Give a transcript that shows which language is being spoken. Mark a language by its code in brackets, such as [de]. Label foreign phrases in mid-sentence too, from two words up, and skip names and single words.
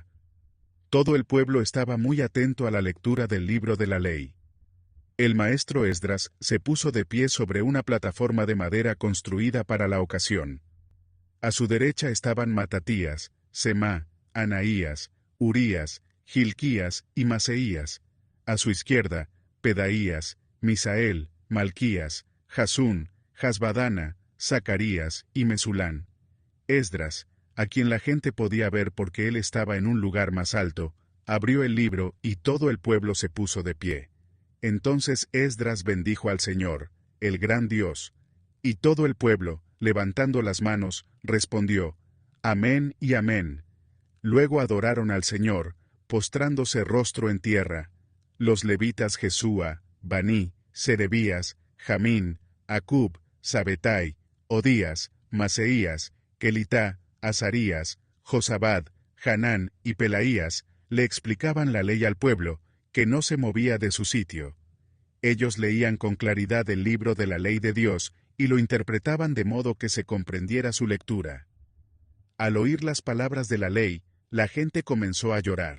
[es] Todo el pueblo estaba muy atento a la lectura del libro de la ley. El maestro Esdras se puso de pie sobre una plataforma de madera construida para la ocasión. A su derecha estaban Matatías, Semá, Anaías, Urías, Gilquías y Maseías. A su izquierda, Pedaías, Misael, Malquías, Jasún, Jasbadana, Zacarías y Mesulán. Esdras, a quien la gente podía ver porque él estaba en un lugar más alto, abrió el libro y todo el pueblo se puso de pie. Entonces Esdras bendijo al Señor, el gran Dios. Y todo el pueblo, levantando las manos, respondió, Amén y Amén. Luego adoraron al Señor, postrándose rostro en tierra. Los levitas Jesúa, Baní, Serebías, Jamín, Acub, Sabetai, Odías, Maseías, Kelitá, Azarías, Josabad, Hanán y Pelaías, le explicaban la ley al pueblo, que no se movía de su sitio. Ellos leían con claridad el libro de la ley de Dios, y lo interpretaban de modo que se comprendiera su lectura. Al oír las palabras de la ley, la gente comenzó a llorar.